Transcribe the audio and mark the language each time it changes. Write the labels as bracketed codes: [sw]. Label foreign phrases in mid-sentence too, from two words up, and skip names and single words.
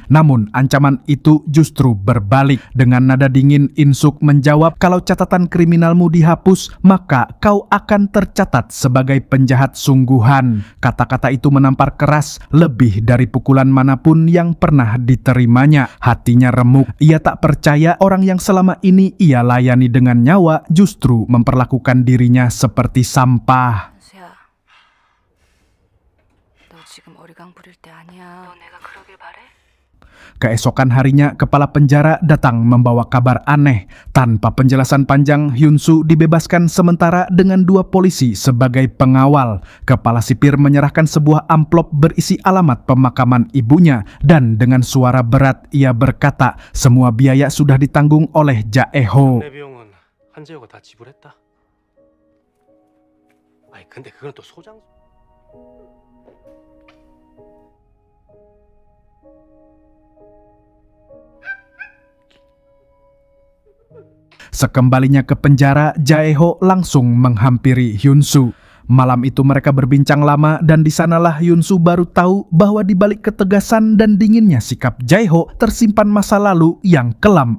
[id] Namun ancaman itu justru berbalik. Dengan nada dingin, In-suk menjawab, "Kalau catatan kriminalmu dihapus, maka kau akan tercatat sebagai penjahat sungguhan." Kata-kata itu menampar keras, lebih dari pukulan manapun yang pernah diterimanya. Hatinya remuk. Ia tak percaya orang yang selama ini ia layani dengan nyawa justru memperlakukan dirinya seperti sampah. [ko] 현수야, 너 지금 어리광 부릴 때 아니야. 너 내가 그러길 바래? [id] Keesokan harinya, kepala penjara datang membawa kabar aneh. Tanpa penjelasan panjang, Hyunsu dibebaskan sementara dengan 2 polisi sebagai pengawal. Kepala sipir menyerahkan sebuah amplop berisi alamat pemakaman ibunya. Dan dengan suara berat ia berkata, semua biaya sudah ditanggung oleh Jae-ho. [ko] 내 비용은 한재호가 다 지불했다. 아니 근데 그건 또 소장. [id] Sekembalinya ke penjara, Jae-ho langsung menghampiri Hyunsu. Malam itu mereka berbincang lama dan di sanalah Hyunsu baru tahu bahwa di balik ketegasan dan dinginnya sikap Jae-ho tersimpan masa lalu yang kelam.